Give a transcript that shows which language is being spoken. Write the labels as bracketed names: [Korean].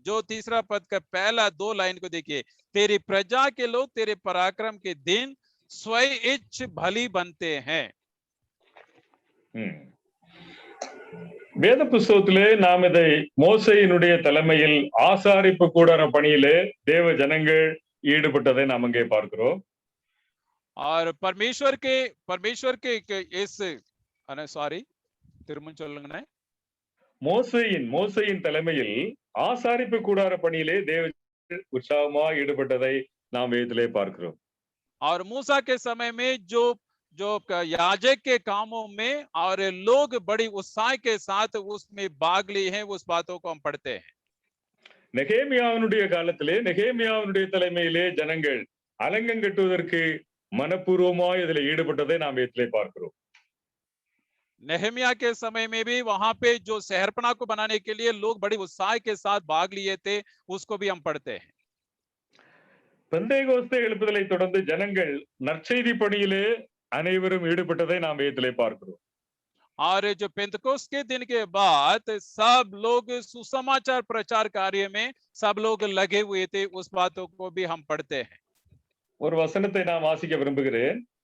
[Hindi] जो तीसरा पद का पहला 2 लाइन को देखिए, तेरी प्रजा के लोग तेरे पराक्रम के दिन स्वयं इच्छ भली बनते हैं। [Tamil] வேத புஸ்தகத்திலே நாம் இதை மோசேயினுடைய தலைமையில் ஆசாரிப்பு கூடார பணியிலே தேவ ஜனங்கள் ஈடுபட்டதை நாம் அங்கே பார்க்கிறோம். [Hindi] और परमेश्वर के इस सॉरी [Tamil] திரும்ப சொல்லுங்க. மோசேயின் தலைமையில் ஆசாரிப்பு கூடார பணியிலே தேவ ஜனங்கள் உற்சாகமாக ஈடுபட்டதை நாம் வேதத்திலே பார்க்கிறோம். [Hindi] और मूसा के समय में जो याजक के कामों में और लोग बड़ी उत्साह के साथ उसमें भाग लिए हैं, उस बातों को हम पढ़ते हैं. [Tamil] நெகேமியாவினுடைய காலத்திலே, நெகேமியாவினுடைய தலைமையிலே ஜனங்கள் அலங்கம் கட்டுவதற்கு மனப்பூர்வமாய் இதில் ஈடுபட்டதை நாம் இதிலே பார்க்கிறோம். [Hindi] नेहमिया के समय में भी वहां पे जो शहरपना को बनाने के लिए लोग बड़ी उत्साह के साथ भाग लिए थे, उसको भी हम पढ़ते हैं। [Tamil] பெந்தேகோஸ்தே எழுப்புதலை தொடர்ந்து ஜனங்கள் நற்செய்தி பணியிலே அனைவரும் ஈடுபட்டதை நாம் இதிலே பார்க்கிறோம். [Hindi] और जो पेंतकोस्त के दिन के बाद सब लोग सुसमाचार प्रचार कार्य में सब लोग लगे हुए थे, उस बातों को भी हम पढ़ते हैं। [Tamil] ஒரு வசனத்தை நான் வாசிக்க விரும்புகிறேன்.